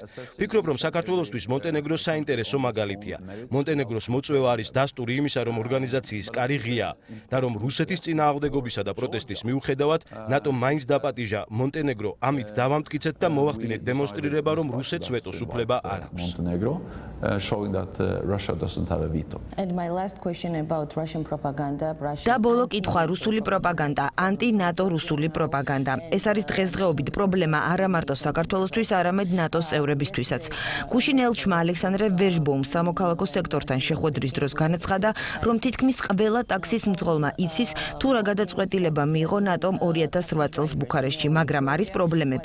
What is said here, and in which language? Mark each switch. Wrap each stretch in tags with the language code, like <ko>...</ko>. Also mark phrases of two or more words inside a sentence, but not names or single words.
<ka>ვფიქრობ, რომ საქართველოსთვის მონტენეგრო საინტერესო მაგალითია. მონტენეგროს მოწვევა არის დასტური იმისა, რომ ორგანიზაციის კარი ღიაა და რომ რუსეთის წინააღმდეგობისა და პროტესტის მიუხედავად, ნატომ მაინც დაპატიჟა მონტენეგრო. ამით დავამტკიცეთ და მოვახდინეთ დემონსტრირება, რომ რუსეთს ვეტოს უფლება არ აქვს.</ka> <en>Showing that Russia doesn't have a veto. And my last question about Russian propaganda.</en> <ka>და ბოლო კითხვა, რუსული პროპაგანდა, ანტი-ნატო რუსული პროპაგანდა. ეს არის დღესდღეობით პრობლემა არა მარტო საქართველოსთვის, არამედ ნატოს წევრებისთვისაც. გუშინ ელჩმა ალექსანდრე ვეჟბოუმ სამოქალაქო სექტორთან შეხვედრის დროს განაცხადა, რომ თითქმის ყველა ტაქსის მძღოლმა იცის, თუ რა გადაწყვეტილება მიიღო ნატომ 2008 წელს ბუქარესტში, მაგრამ არის პრობლემები.</ka>